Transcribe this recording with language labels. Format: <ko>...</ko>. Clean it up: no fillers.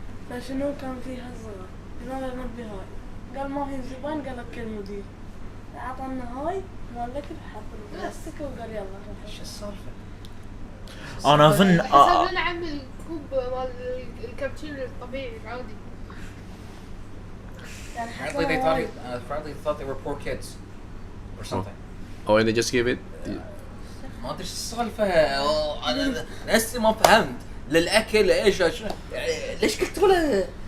<ar>فشنو كان فيها صغار. قلنا له نبي هاي. قال ما هي زباين قال اوكي المدير. اعطانا هاي مال الاكل حط البلاستيك وقال يلا ايش السالفة؟ انا اظن حسب لنا عمي الكوب مال الكابتشينو الطبيعي العادي يعني</ar> <en>Apparently they thought apparently they thought they were poor kids or something. Oh, and they just give it.</en> <ar>ما ادري ايش السالفة. انا لسه ما فهمت للاكل ايش ليش قلتوا له</ar>